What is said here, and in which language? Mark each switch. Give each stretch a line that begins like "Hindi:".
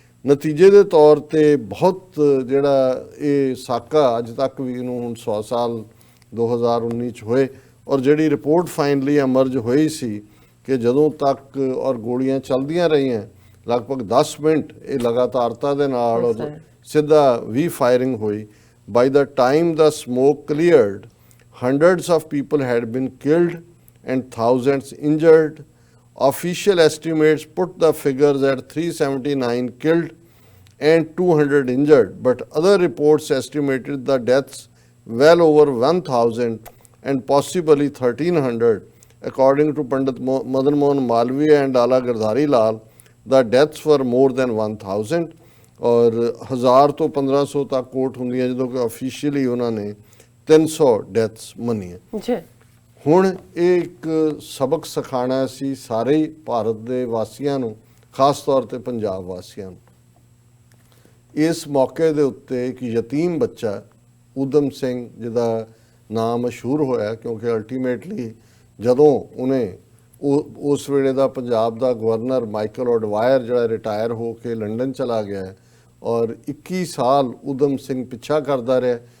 Punjabi: ਨਤੀਜੇ ਦੇ ਤੌਰ 'ਤੇ ਬਹੁਤ ਜਿਹੜਾ ਇਹ ਸਾਕਾ ਅੱਜ ਤੱਕ ਵੀ ਇਹਨੂੰ ਹੁਣ 100 ਸਾਲ 2019 'ਚ ਹੋਏ, ਔਰ ਜਿਹੜੀ ਰਿਪੋਰਟ ਫਾਈਨਲੀ ਅਮਰਜ ਹੋਈ ਸੀ ਕਿ ਜਦੋਂ ਤੱਕ ਔਰ ਗੋਲੀਆਂ ਚੱਲਦੀਆਂ ਰਹੀਆਂ ਲਗਭਗ 10 ਮਿੰਟ ਇਹ ਲਗਾਤਾਰਤਾ ਦੇ ਨਾਲ ਔਰ ਸਿੱਧਾ ਵੀ ਫਾਇਰਿੰਗ ਹੋਈ।
English: By the time the smoke cleared, hundreds of people had been killed and thousands injured. Official estimates put the figures at 379 killed and 200 injured, but other reports estimated the deaths well over 1,000 and possibly 1,300. According to Pandit Madan Mohan Malviya and Ala Girdhari Lal, the deaths were more than 1,000
Punjabi: ਔਰ 1000 ਤੋਂ 1500 ਤੱਕ ਕੋਟ ਹੁੰਦੀਆਂ, ਜਦੋਂ ਕਿ officially ਉਹਨਾਂ ਨੇ 300 deaths ਮੰਨੀਆਂ ਜੀ। ਹੁਣ ਇਹ ਇੱਕ ਸਬਕ ਸਿਖਾਉਣਾ ਸੀ ਸਾਰੇ ਭਾਰਤ ਦੇ ਵਾਸੀਆਂ ਨੂੰ, ਖਾਸ ਤੌਰ 'ਤੇ ਪੰਜਾਬ ਵਾਸੀਆਂ ਨੂੰ। ਇਸ ਮੌਕੇ ਦੇ ਉੱਤੇ ਇੱਕ ਯਤੀਮ ਬੱਚਾ ਊਧਮ ਸਿੰਘ, ਜਿਹਦਾ ਨਾਮ ਮਸ਼ਹੂਰ ਹੋਇਆ ਕਿਉਂਕਿ ਅਲਟੀਮੇਟਲੀ ਜਦੋਂ ਉਹਨੇ ਉਸ ਵੇਲੇ ਦਾ ਪੰਜਾਬ ਦਾ ਗਵਰਨਰ ਮਾਈਕਲ ਔਡਵਾਇਰ ਜਿਹੜਾ ਰਿਟਾਇਰ ਹੋ ਕੇ ਲੰਡਨ ਚਲਾ ਗਿਆ, ਔਰ 21 ਸਾਲ ਊਧਮ ਸਿੰਘ ਪਿੱਛਾ ਕਰਦਾ ਰਿਹਾ।